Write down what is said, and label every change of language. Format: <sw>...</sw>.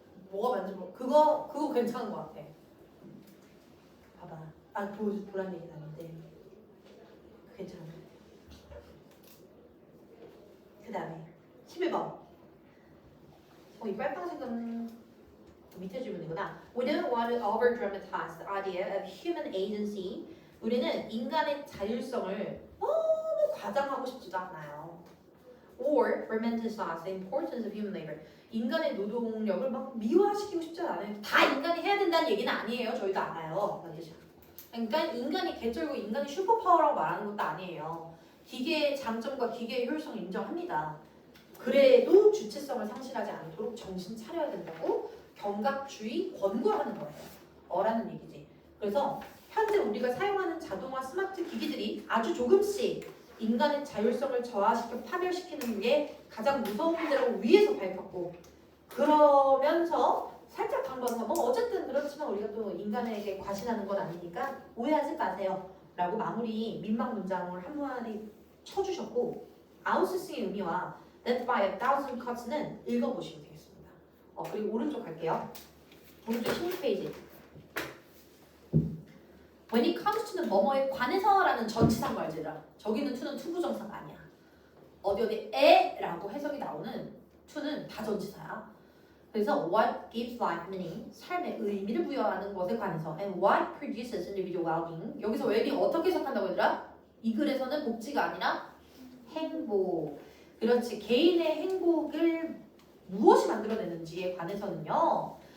<ko>뭐가 맞는지 모르. 그거 괜찮은 것 같아. 봐봐. 보란 얘기는 아닌데 괜찮은 것 같아. 그 다음에 11번. 이 빨간색은 밑에 질문이구나.</ko> <en>We don't want to over-dramatize the idea of human agency.</en> <ko>우리는 인간의 자율성을 너무 과장하고 싶지도 않아요.</ko> <en>Or romanticize the importance of human labor.</en> <ko>인간의 노동력을 막 미화시키고 싶지 않아요. 다 인간이 해야 된다는 얘기는 아니에요. 저희도 알아요. 그러니까 인간이 개쩔고 인간이 슈퍼파워라고 말하는 것도 아니에요. 기계의 장점과 기계의 효율성을 인정합니다. 그래도 주체성을 상실하지 않도록 정신 차려야 된다고 경각주의 권고하는 거예요. 라는 얘기지. 그래서 현재 우리가 사용하는 자동화 스마트 기기들이 아주 조금씩 인간의 자율성을 저하시켜 파멸시키는 게 가장 무서운 문제라고 위에서 밝혔고 그러면서 살짝 강조하는 건 어쨌든 그렇지만 우리가 또 인간에게 과신하는 건 아니니까 오해하지 마세요. 라고 마무리 민망 문장을 한 마디 쳐주셨고 아웃소싱의 의미와</ko> <en>Death by a thousand cuts</en> <ko>는 읽어보시면 되겠습니다. 그리고 오른쪽 갈게요. 오른쪽 16페이지.</ko> <en>When it comes to</en> <ko>는 뭐뭐에 관해서라는 전치사인 거 알지 얘들아? 저기 있는 to는 투부정사가 아니야. 어디에라고 해석이 나오는 to는 다 전치사야. 그래서</ko> <en>what gives life meaning,</en> <ko>삶에 의미를 부여하는 것에 관해서</ko> <en>and what produces individual well-being.</en> <ko>여기서 well-being 어떻게 해석한다고 얘들아? 이 글에서는 복지가 아니라 행복. 그렇지. 개인의 행복을 무엇이 만들어내는지에 관해서는요.</ko>